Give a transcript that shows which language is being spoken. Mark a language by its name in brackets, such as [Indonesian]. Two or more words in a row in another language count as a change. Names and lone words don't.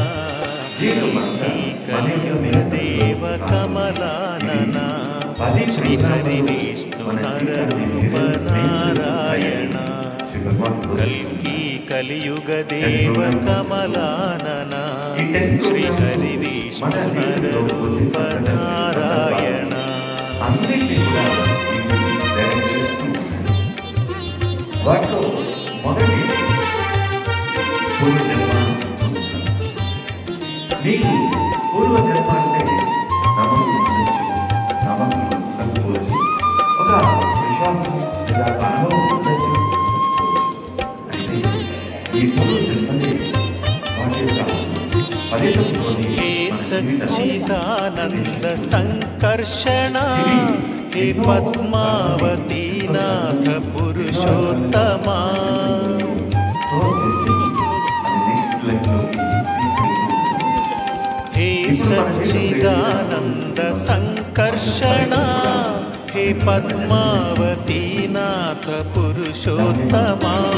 [Sanskrit] देव कमलानना श्री हरि विष्णु नररूप नारायण कल्की कलियुग देव कमलानना श्री हरि विष्णु नररूप नारायण [Telugu] మీకు పూర్వజన్మ అంటే నమ్మకం కలుపుకోవచ్చు, ఒక విశ్వాసం లేదా అనుభవం ఉండొచ్చు. అయితే ఈ పూర్వజన్మని వాటి యొక్క ఫలితంలోని [Sanskrit] सच्चिदानंद संकर्षण हे पद्मावती नाथ पुरुषोत्तमा हे सच्चिदानंद संकर्षण हे पद्मावती नाथ पुरुषोत्तमा